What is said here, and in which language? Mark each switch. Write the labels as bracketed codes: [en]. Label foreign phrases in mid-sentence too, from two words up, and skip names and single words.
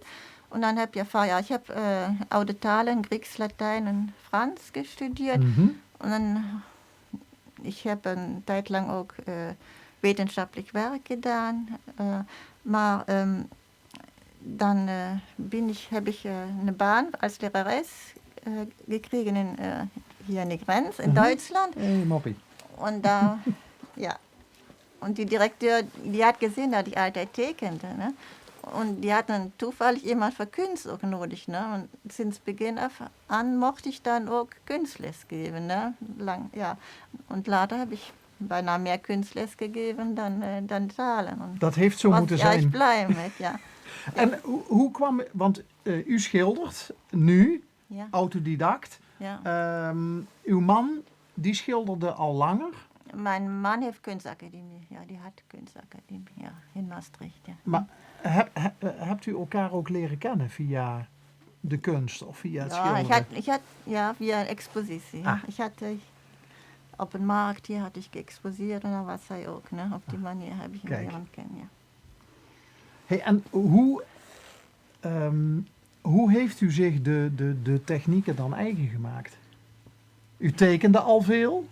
[nl] En dan heb je van, ja, ik heb oude talen, Grieks, Latijn en Frans gestudeerd. En dan, ik heb een tijd lang ook wetenschappelijk werk gedaan. Maar dan heb [de] ich eine [nl] Baan als Lehreres gekregen hier in de Grens, in Duitsland. Hey, moppie. [de] Und da, ja. Und die Direktor, die hat gesehen, dass ich [nl] altijd tekende. Ne? [de] Und die hatten [nl] toevallig iemand voor kunst ook nodig. Ne? [de] Und sinds Beginn an mochte ich dann auch Kunstles geben. [nl] Ne? Lang, ja. Und later [de] habe ich [nl] bijna meer kunstles gegeben dan talen. Und Dat heeft zo moeten was ik zijn. erg blij met, ja. En hoe kwam, want u schildert nu, Ja, autodidact. ja. Uw man, die schilderde al langer. Mijn man heeft kunstacademie. Ja, die had kunstacademie, ja, in Maastricht. Ja. Maar hebt u elkaar ook leren kennen via de kunst of via het Ja, schilderen? ich had, ja, via een expositie. Ah. [de] Ich hatte [nl] op een markt hier had ich geëxposeerd en dan was hij ook. Ne? Op die manier heb ik hem Kijk. leren kennen. Ja. Hey, en hoe heeft u zich de technieken dan eigen gemaakt? U tekende al veel?